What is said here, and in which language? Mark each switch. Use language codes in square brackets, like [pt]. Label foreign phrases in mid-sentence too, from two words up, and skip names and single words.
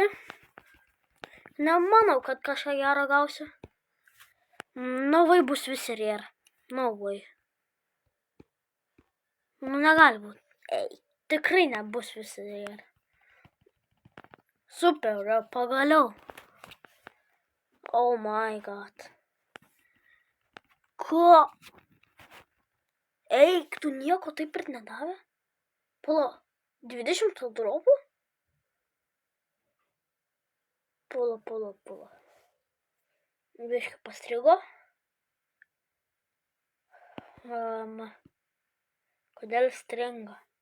[lt] Nemanau, kad kažką gerą gausiu. Vai bus visi rėr. Vai. Negali būt. Tikrai nebus visi rėr. Super, pagaliau. [en] Oh my god. [lt] Ko? Tu nieko taip ir nedavė? Pala, 20 dropų? Pala. Biškai pastrigo. Kodėl stringa?